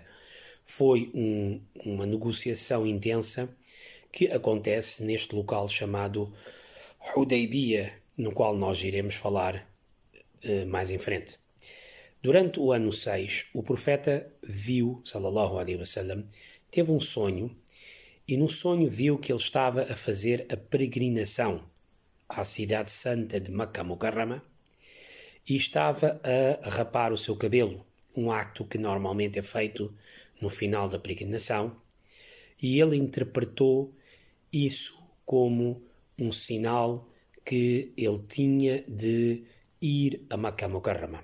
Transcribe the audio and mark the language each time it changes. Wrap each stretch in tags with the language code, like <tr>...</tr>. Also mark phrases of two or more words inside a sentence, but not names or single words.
<pt>Foi uma negociação intensa que acontece neste local chamado Hudaybiyah, no qual nós iremos falar mais em frente. Durante o ano 6, o profeta viu,</pt> <ar>صلى الله عليه وسلم,</ar> <pt>teve um sonho, e no sonho viu que ele estava a fazer a peregrinação à cidade santa de Makkah Mukarrama e estava a rapar o seu cabelo, um acto que normalmente é feito no final da peregrinação, e ele interpretou isso como um sinal que ele tinha de ir a Makkah Mukarrama.</pt>